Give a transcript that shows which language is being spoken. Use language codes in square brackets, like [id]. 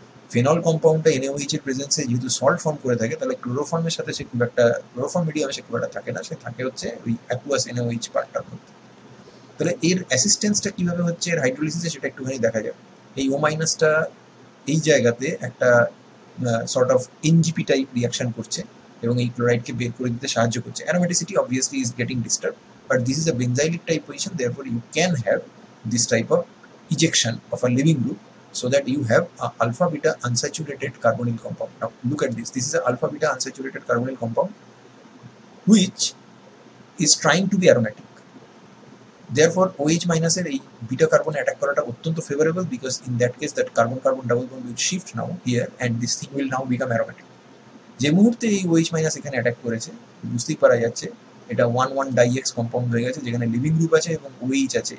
[bn] Phenol কম্পাউন্ডটা NaOH এর প্রেজেন্সে যেহেতু salt form করে থাকে, তাহলে ক্লোরোফর্মের সাথে সে খুব একটা, ক্লোরোফর্ম মিডিয়ামে সে খুব একটা থাকে না, সে থাকে হচ্ছে ওই অ্যাকুয়াস NaOH পার্টটার মধ্যে। তাহলে এর অ্যাসিস্ট্যান্সটা কিভাবে হচ্ছে এর হাইড্রোলিসিসে, সেটা একটুখানি দেখা যাক। এই O- এই জায়গাতে একটা sort of NGP type reaction করছে, এবং এই ক্লোরাইডকে বের করে দিতে সাহায্য করছে। [en] Aromaticity obviously is getting disturbed, but this is a benzylic type position, therefore you can have this type of ejection of a living group, so that you have a alpha beta unsaturated carbonyl compound. Now look at this, this is a alpha beta unsaturated carbonyl compound which is trying to be aromatic. Therefore OH minus [bn] এর এই beta carbon attack করাটা অত্যন্ত favourable, [en] Because in that case that carbon carbon double bond will shift now here and this thing will now become aromatic. [bn] যে মুহূর্তে এই OH minus এখানে attack করেছে, বুঝতেই পারা যাচ্ছে এটা 1,1-ডাইএক্স কম্পাউন্ড হয়ে গেছে, যেখানে লিভিং গ্রুপ আছে এবং OH আছে।